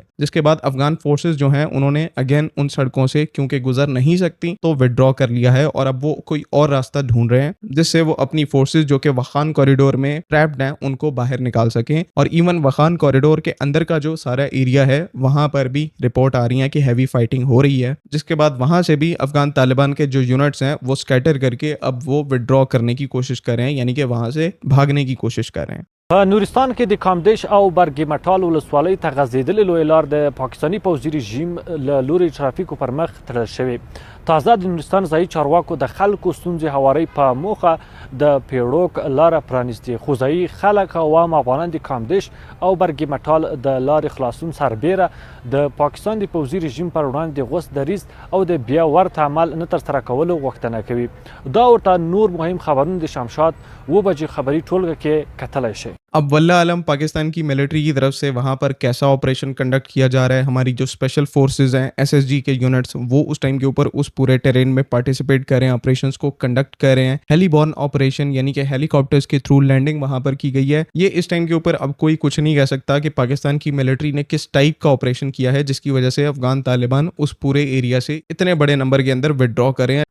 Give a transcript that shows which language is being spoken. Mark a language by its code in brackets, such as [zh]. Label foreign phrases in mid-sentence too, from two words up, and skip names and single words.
[ur] جس کے بعد [en] Afghan forces [ur] جو ہیں انہوں نے اگین ان سڑکوں سے کیونکہ گزر نہیں سکتی تو وِڈرا کر لیا ہے اور اب وہ کوئی اور راستہ ڈھونڈ رہے ہیں جس سے وہ اپنی فورسز جو کہ واخان کوریڈور میں ٹریپڈ ہیں ان کو باہر نکال سکے. اور ایون واخان کوریڈور کے اندر کا جو سارا ایریا ہے وہاں پر بھی رپورٹ آ رہی ہے کہ [en] heavy fighting [ur] ہو رہی ہے، جس کے بعد وہاں سے بھی افغان طالبان کے جو یونٹس ہیں وہ اسکیٹر کر کے اب وہ وِڈرا کرنے کی کوشش کر رہے ہیں، یعنی کہ وہاں سے بھاگنے کی کوشش کر رہے ہیں. [ps] په نورستان کې د کامدیش او برګمټال ولسوالۍ ته غځېدلې لوی لار د پاکستاني پوځي رژیم له لوري ترافیکو پر مخ تړل شوې. تازه د نورستان ځایي چارواکو د خلکو ستونزې هوارۍ په موخه د پیړوک لاره پرانیستې، خو ځایي خلک او عام افغانان د کامدیش او برګمټال د لارې خلاصون سربیره د پاکستان د پوځي رژیم پر وړاندې د غوڅ دریځ او د بیا ورته عمل نه ترسره کولو غوښتنه کوي. دا ورته نور مهم خبرونه د شمشاد 2 بجې خبري ټولګه کې کتلی شي. [ur] اب [ar] والله أعلم [ur] پاکستان کی ملٹری کی طرف سے وہاں پر کیسا آپریشن کنڈکٹ کیا جا رہا ہے، ہماری جو [en] special forces [ur] ہیں ایس ایس جی کے یونٹس وہ اس ٹائم کے اوپر اس پورے ٹیرین میں پارٹیسپیٹ کر رہے ہیں، آپریشنز کو کنڈکٹ کر رہے ہیں. [en] heliborne operation [ur] یعنی کہ ہیلی کاپٹرز کے تھرو لینڈنگ وہاں پر کی گئی ہے. یہ اس ٹائم کے اوپر اب کوئی کچھ نہیں کہہ سکتا کہ پاکستان کی ملٹری نے کس ٹائپ کا آپریشن کیا ہے جس کی وجہ سے افغان طالبان اس پورے ایریا سے اتنے بڑے نمبر کے اندر وِڈرا کر رہے ہیں.